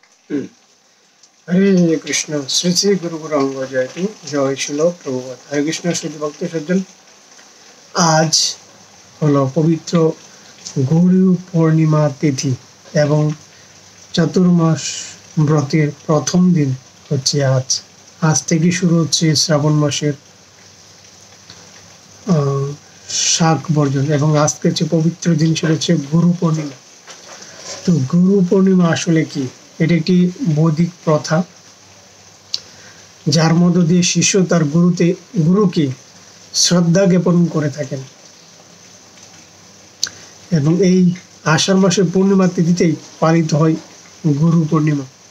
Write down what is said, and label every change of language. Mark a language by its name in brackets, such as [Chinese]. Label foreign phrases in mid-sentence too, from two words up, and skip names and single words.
[Sanskrit] হরে কৃষ্ণ শ্রী শ্রী গুরু গৌরাঙ্গ জয়তু জয় শ্রীল প্রভুপাদ [Bangla] হরে কৃষ্ণ শুদ্ধ ভক্ত সজ্জন আজ হলো পবিত্র গৌরী পূর্ণিমা তিথি এবং চতুর্মাস ব্রতের প্রথম দিন হচ্ছে आज থেকে শুরু হচ্ছে শ্রাবণ মাসের শাক বর্জন এবং আজকে যে পবিত্র দিন সেটা হচ্ছে গুরু পূর্ণিমা। তো গুরু পূর্ণিমা আসলে কি? এটা একটি বৈদিক প্রথা যার মধ্য দিয়ে শিষ্য তার গুরুকে শ্রদ্ধা জ্ঞাপন করে থাকেন এবং এই আষাঢ় মাসের পূর্ণিমা তিথিতেই পালিত হয় গুরু পূর্ণিমা।